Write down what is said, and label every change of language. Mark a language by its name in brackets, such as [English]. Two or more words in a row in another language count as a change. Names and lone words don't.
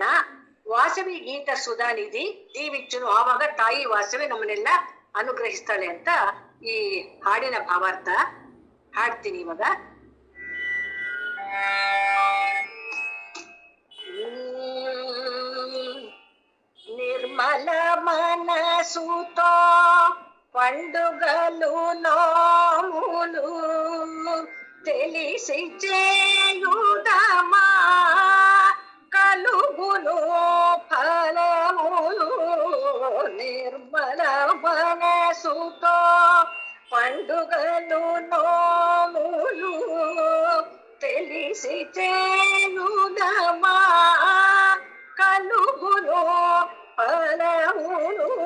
[Kannada] ವಾಸವಿ ಗೀತ ಸುಧಾ ನಿಧಿ ದೀವಿಚ್ಚುನು, ಆವಾಗ ತಾಯಿ ವಾಸವಿ ನಮ್ಮನ್ನೆಲ್ಲ ಅನುಗ್ರಹಿಸ್ತಾಳೆ ಅಂತ ಈ ಹಾಡಿನ ಭಾವಾರ್ಥ ಹಾಡ್ತೀನಿ ಇವಾಗ. [Telugu] నిర్మల మనసుతో పండుగలు నోములు తెలిసి చేయుదమా కలుగును ఫలములు. నిర్మల మనసుతో పండుగలు నోములు తెలిసి చేయుదమా కలుగును ఫలములు.